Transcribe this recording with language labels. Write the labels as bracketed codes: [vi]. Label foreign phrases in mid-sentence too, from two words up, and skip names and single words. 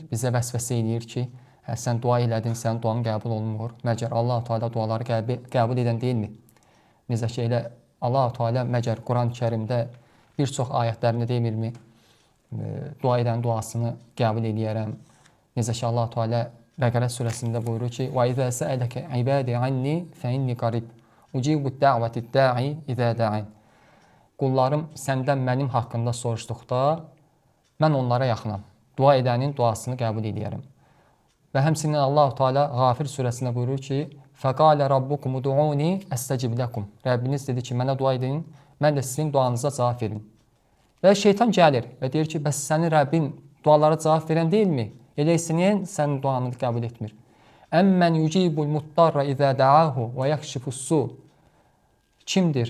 [az] Bizə vəsvəsə eləyir ki, sən dua elədin, sənin duan qəbul olunmur. Məgər Allah-u Teala duaları qəbul edən deyilmi? Necə ki, elə Allah-u Teala məgər Quran-ı Kərimdə bir çox ayətlərində demirmi? Dua edən duasını qəbul eləyərəm. Necə ki, Allah-u Teala Bəqərə surəsində buyurur ki, [ar] وَإِذَا سَأَلَكَ عِبَادِ عَنِّي فَإِنِّي قَرِيبٌ أُجِيبُ الدَّعْوَةِ الدَّاعِ إِذَا دَعَانِ. [az] Qullarım səndən mənim haqqında soruşduqda, mən onlara yaxınam. Dua edənin duasını qəbul eləyərəm. Və həmçinin Allah-u TealaĞafir surəsində buyurur ki, [ar] فَقَالَ رَبُّكُمُ دُعُونِي أَسْتَجِبْ لَكُمْ. [az] Rəbbiniz dedi ki, mənə dua edin, mən də sizin duanıza cavab verin. Və şeytan gəlir və deyir ki, bəs sənin Rəbbin dualara cavab verən deyilmi? Elə isə niyə sənin duanı qəbul etmir? [ar] أَمَّنْ يُجِيبُ الْمُضْطَرَّ إِذَا دَعَاهُ وَيَكْشِفُ السُّوءَ. [az] Kimdir?